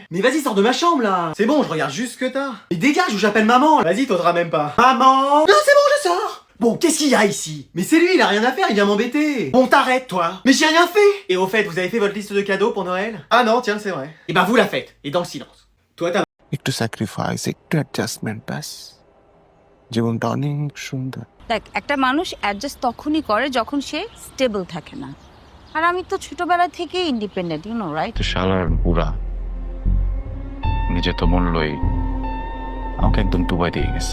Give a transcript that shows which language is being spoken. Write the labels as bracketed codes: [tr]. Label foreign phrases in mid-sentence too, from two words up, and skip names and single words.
[fr] Mais vas-y, sors de ma chambre là. C'est bon, je regarde juste ce que t'as. Mais dégage ou j'appelle maman. Vas-y, t'oseras même pas. Maman! Non, c'est bon, je sors. Bon, qu'est-ce qu'il y a ici? Mais c'est lui, il a rien à faire, il vient m'embêter. Bon, t'arrêtes, toi. Mais j'ai rien fait. Et au fait, vous avez fait votre liste de cadeaux pour Noël? Ah non, tiens, c'est vrai. Et ben vous la faites, et dans le silence. Toi, t'as... [bn] একটু স্যাক্রিফাইস একটু অ্যাডজাস্টমেন্ট ব্যাস জীবনটা অনেক সুন্দর দেখ একটা মানুষ অ্যাডজাস্ট তখনই করে যখন সে স্টেবল থাকে না আর আমি তো ছোটবেলা থেকেই ইন্ডিপেন্ডেন্ট [en] you know right [bn] তো শালার বুড়া নিজে তো মূল্যই আমাকে একদম ডুবাই দিয়ে গেছে।